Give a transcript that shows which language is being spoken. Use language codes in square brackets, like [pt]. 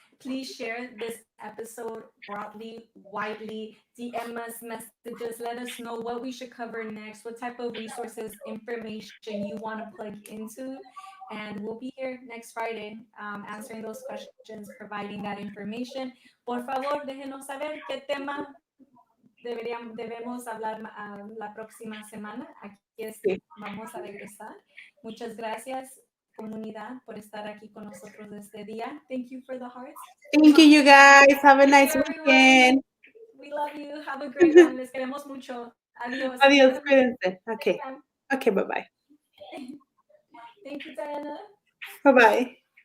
[en] please share this episode broadly, widely, DM us messages, let us know what we should cover next, what type of resources, information you want to plug into. And we'll be here next Friday answering those questions, providing that information. [es] Por favor, déjenos saber qué tema debemos hablar la próxima semana. Sí. Vamos a regresar. Muchas gracias, comunidad, por estar aquí con nosotros este día. [en] Thank you for the hearts. Thank you, you guys. Have a Thank nice you, everyone. weekend. We love you. Have a great one. [es] Les queremos mucho. Adiós. Adiós, cuídense. [en] Okay. Okay, bye-bye. Thank you, Diana. Bye-bye.